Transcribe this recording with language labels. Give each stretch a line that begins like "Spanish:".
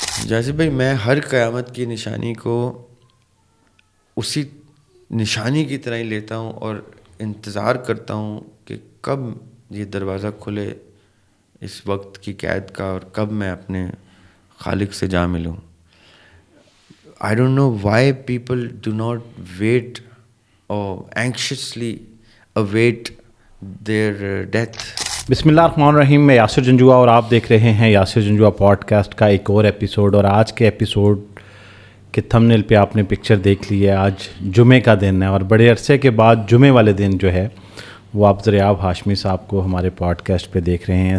Urdu: جیسے بھائی میں ہر قیامت کی نشانی کو اسی نشانی کی طرح ہی لیتا ہوں اور انتظار کرتا ہوں کہ کب یہ دروازہ کھلے اس وقت کی قید کا اور کب میں اپنے خالق سے جا ملوں.
English: I don't know why people do not wait or anxiously await their death.
Arabic: بسم اللہ الرحمن الرحیم.
Urdu: میں یاسر جنجوعہ اور آپ دیکھ رہے ہیں یاسر جنجوعہ پوڈ کاسٹ کا ایک اور ایپیسوڈ. اور آج کے ایپیسوڈ کے تھمبنیل پہ آپ نے پکچر دیکھ لی ہے. آج جمعے کا دن ہے اور بڑے عرصے کے بعد جمعے والے دن جو ہے وہ آپ ضیاب ہاشمی صاحب کو ہمارے پوڈ کاسٹ پہ دیکھ رہے ہیں.